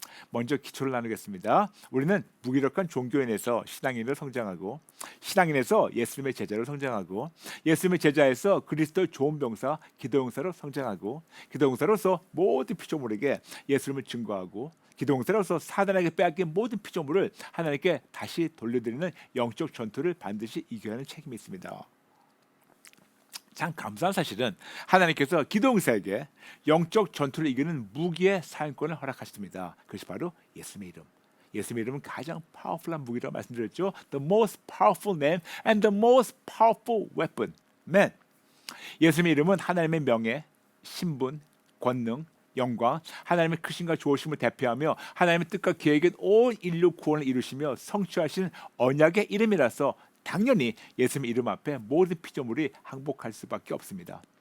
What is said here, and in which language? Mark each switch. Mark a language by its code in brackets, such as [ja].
[ko] 먼저 기초를 나누겠습니다. 우리는 무기력한 종교인에서 신앙인으로 성장하고, 신앙인에서 예수님의 제자로 성장하고, 예수님의 제자에서 그리스도의 좋은 병사 기도용사로 성장하고, 기도용사로서 모든 피조물에게 예수님을 증거하고, 기도용사로서 사단에게 빼앗긴 모든 피조물을 하나님께 다시 돌려드리는 영적 전투를 반드시 이겨야 하는 책임이 있습니다. 참 감사한 사실은 하나님께서 기도용사에게 영적 전투를 이기는 무기의 사용권을 허락하셨습니다. 그것이 바로 예수님의 이름. 예수님의 이름은 가장 파워풀한 무기라고 말씀드렸죠. [en] The most powerful name and the most powerful weapon. Man. [ko] 예수님의 이름은 하나님의 명예, 신분, 권능, 영광, 하나님의 크심과 좋으심을 대표하며 하나님의 뜻과 계획인 온 인류 구원을 이루시며 성취하신 언약의 이름이라서 당연히 예수님 이름 앞에 모든 피조물이 항복할 수밖에 없습니다.